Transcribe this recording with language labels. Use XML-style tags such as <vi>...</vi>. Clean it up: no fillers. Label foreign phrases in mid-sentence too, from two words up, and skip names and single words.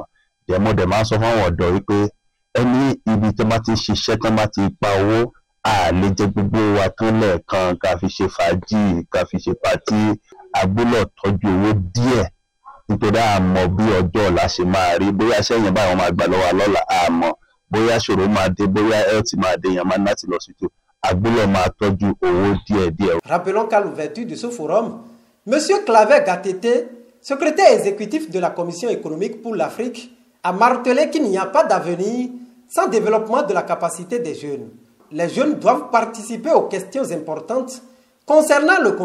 <yo>Mo dẹ̀ máa ń sọ fún àwọn ọ̀dọ́ wípé ẹni ibi tó bá ti ṣiṣẹ́, tó bá ti pa owó, a lè jẹ gbogbo wa tán lẹ́ẹ̀kan ká fi ṣe fàájì, ká fi ṣe pàtí. A gbọ́dọ̀ tọ́jú owó díẹ̀ nítorí àmọ́ bí ọjọ́ ọ̀la ṣe máa rí, bóyá sẹ́yìn báyìí wọ́n máa gbà lọ́wọ́ lọ́la, àmọ́ bóyá ṣòro máa dé, bóyá health máa dé, èèyàn máa ní láti lọ sí tó. A gbọ́dọ̀ máa tọ́jú owó díẹ̀.</yo> <fr>Rappelons qu'à l'ouverture de ce forum, M. Claver Gatete, secrétaire exécutif de la Commission économique pour l'Afrique, a martelé qu'il n'y a pas d'avenir sans développement de la capacité des jeunes. les jeunes doivent participer aux questions importantes concernant le continent.</fr>